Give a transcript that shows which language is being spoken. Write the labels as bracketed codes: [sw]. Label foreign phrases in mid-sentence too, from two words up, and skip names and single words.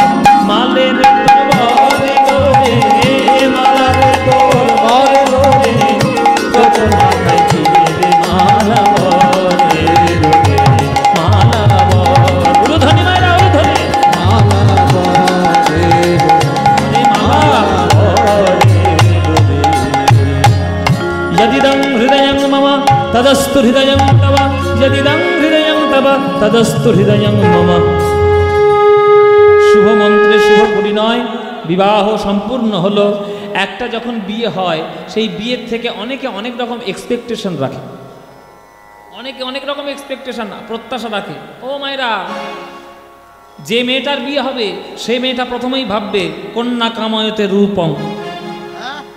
[bn] মালের তোর বরে রে, মালার তোর বরে রে, তোর মাথায় দিয়ে রে মালা বরে রে, মালা বর। উরুধ্বনি মায়েরা, উরুধ্বনি, মালা বরে মালা বরে রে। [sa] यदिदं हृदयं मम तदस्तु हृदयं तव, यदिदं हृदयं तव तदस्तु हृदयं मम। [bn] শুভ মন্ত্রে শুভ পরিণয়, বিবাহ সম্পূর্ণ হলো। একটা যখন বিয়ে হয়, সেই বিয়ের থেকে অনেকে অনেক রকম এক্সপেকটেশন রাখে, অনেকে অনেক রকম এক্সপেকটেশন প্রত্যাশা রাখে। ও মায়েরা, যে মেয়েটার বিয়ে হবে সেই মেয়েটা প্রথমেই ভাববে [sa] কন্যা কাময়তে রূপম।